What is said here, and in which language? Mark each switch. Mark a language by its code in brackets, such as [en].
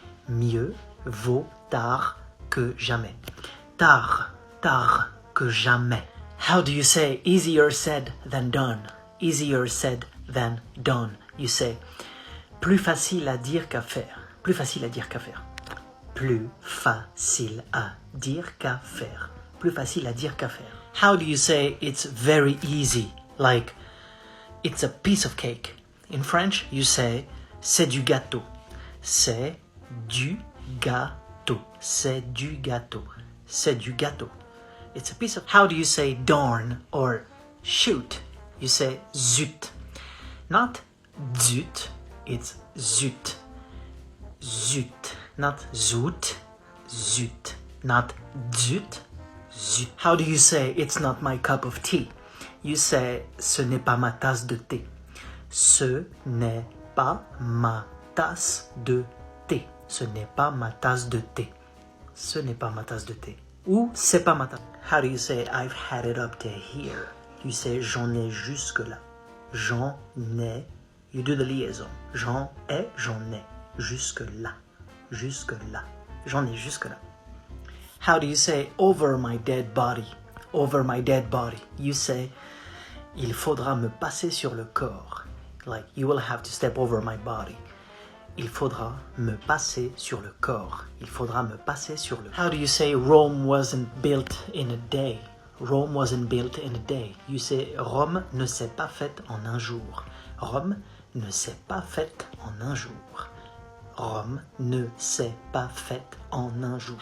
[fr] Mieux vaut tard que jamais. Tard que jamais. [en] How do you say easier said than done? Easier said than done. You say [fr] plus facile à dire qu'à faire. Plus facile à dire qu'à faire. Plus facile à dire qu'à faire. Plus facile à dire qu'à faire. [en] How do you say it's very easy? Like it's a piece of cake. In French, you say [fr] c'est du gâteau. C'est du gâteau. C'est du gâteau. C'est du gâteau. [en] It's a piece of... How do you say darn or shoot? You say zut. Not zut, it's zut. Zut. Not zoot, zut. Not zut, zut. How do you say it's not my cup of tea? You say [fr] ce n'est pas ma tasse de thé. Ce n'est pas ma tasse de thé. Ce n'est pas ma tasse de thé. Ce n'est pas ma tasse de thé. Ou c'est pas ma tasse. [en] How do you say I've had it up to here? You say [fr] j'en ai jusque là. J'en ai. [en] You do the liaison. [fr] J'en ai, j'en ai. Jusque là. Jusque là. J'en ai jusque là. [en] How do you say over my dead body? Over my dead body. You say [fr] il faudra me passer sur le corps. [en] Like you will have to step over my body. [fr] Il faudra me passer sur le corps. Il faudra me passer sur le corps. [en] How do you say Rome wasn't built in a day? Rome wasn't built in a day. You say [fr] Rome ne s'est pas faite en un jour. Rome ne s'est pas faite en un jour. Rome ne s'est pas faite en un jour.